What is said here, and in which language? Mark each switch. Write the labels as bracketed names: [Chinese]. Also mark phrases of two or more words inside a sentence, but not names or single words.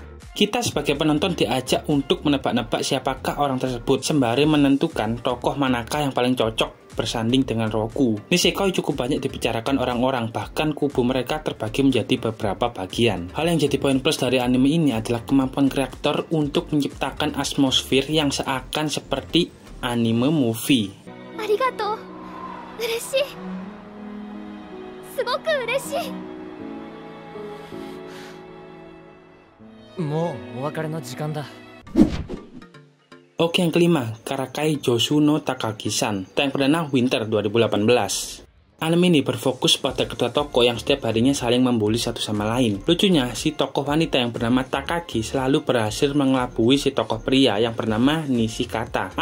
[Indonesian] Kita sebagai penonton diajak untuk menebak-nebak siapakah orang tersebut sembari menentukan tokoh manakah yang paling cocok bersanding dengan Roku. Nisekoi cukup banyak dibicarakan orang-orang, bahkan kubu mereka terbagi menjadi beberapa bagian. Hal yang jadi poin plus dari anime ini adalah kemampuan kreator untuk menciptakan atmosfer yang seakan seperti [English] anime movie. [Japanese] ありがとう。嬉しい. すごく嬉しい。もうお別れの時間だ。 [Indonesian] Oke, yang kelima, Karakai Josu no Takagi-san, tayang perdana Winter 2018. Anime ini berfokus pada kedua tokoh yang setiap harinya saling membuli satu sama lain. Lucunya, si tokoh wanita yang bernama Takagi selalu berhasil mengelabui si tokoh pria yang bernama Nishikata.